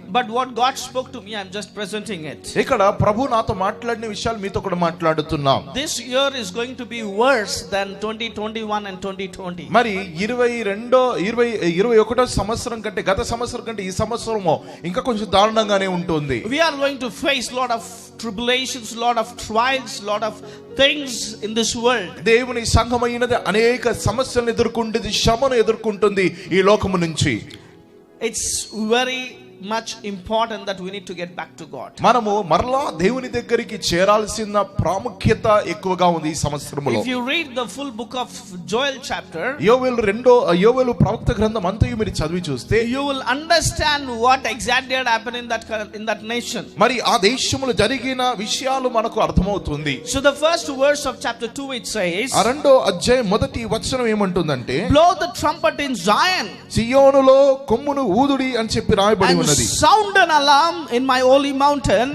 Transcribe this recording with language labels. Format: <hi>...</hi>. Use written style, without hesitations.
<en>But what God spoke to me, I'm just presenting it.</en> <te>ఇక్కడ ప్రభు నాతో మాట్లాడిన విషయాలు మీతో కూడా మాట్లాడుతున్నాం.</te> <en>This year is going to be worse than 2021 and 2020.</en> <te>మరి 21వ సంవత్సరం కంటే గత సంవత్సరం కంటే ఈ సంవత్సరము ఇంకా కొంచెం దారుణంగానే ఉంటుంది.</te> <en>We are going to face lot of tribulations, lot of trials, lot of things in this world.</en> <te>దేవుని సంఘమైనది అనేక సమస్యలను ఎదుర్కొంటుంది, శ్రమను ఎదుర్కొంటుంది ఈ లోకము నుంచి.</te> <en>It's very much important that we need to get back to God.</en> <te>మనము మరలా దేవుని దగ్గరికి చేరాల్సిన ప్రాముఖ్యత ఎక్కువగా ఉంది ఈ సంవత్సరములో.</te> <en>If you read the full book of Joel chapter,</en> <te>యోవేలు ప్రవక్త గ్రంథం అంతయు మీరు చదివి చూస్తే</te> <en>you will understand what exactly had happened in that nation.</en> <te>మరి ఆ దేశములో జరిగిన విషయాలు మనకు అర్థమవుతుంది.</te> <en>So the first verse of chapter 2 it says,</en> <te>ఆ రెండో అధ్యాయం మొదటి వచనం ఏమంటుందంటే,</te> <en>blow the trumpet in Zion,</en> <te>సియోనులో కొమ్మును ఊదుడి అని చెప్పి రాయబడి ఉన్నది.</te> <en>sound an alarm in my holy mountain.</en>